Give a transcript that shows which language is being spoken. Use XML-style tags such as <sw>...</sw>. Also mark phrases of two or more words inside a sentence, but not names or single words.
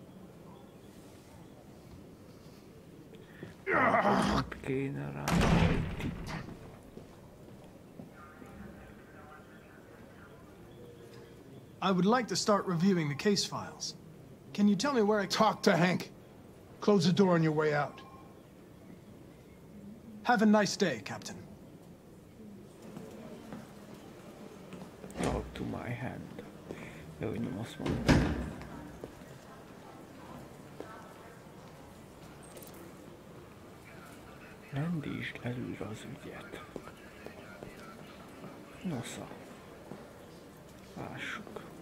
<en>I would like to start reviewing the case files. Can you tell me where I... Talk to Hank. Close the door on your way out. Have a nice day, Captain. Talk to my hand.</en> <hu>Jó, nem azt mondom. Rendítsd előre az ügyet. Nosza. Lássuk.</hu>